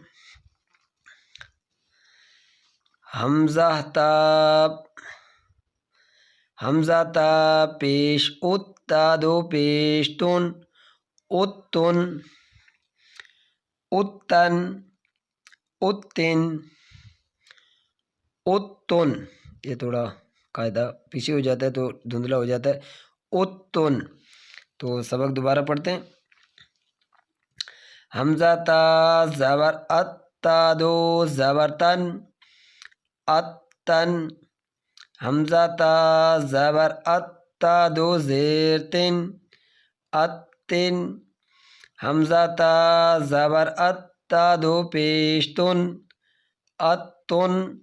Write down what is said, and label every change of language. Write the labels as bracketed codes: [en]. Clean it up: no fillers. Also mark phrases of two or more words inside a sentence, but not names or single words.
[ur] حمزہ تا پیش ات، تا دو پیش تن، اتن، اتن، اتن، اتن، یہ تھوڑا قاعدہ پیچھے ہو جاتا ہے تو دھندلا ہو جاتا ہے، اتن۔ تو سبق دوبارہ پڑھتے ہیں۔ حمزہ تا زبر ات، تا دو زبر تن، اتن، حمزہ تا زبر ات، تا دو زیر تن، اتن، حمزہ تا زبر ات، تا دو پیش تن، اتن،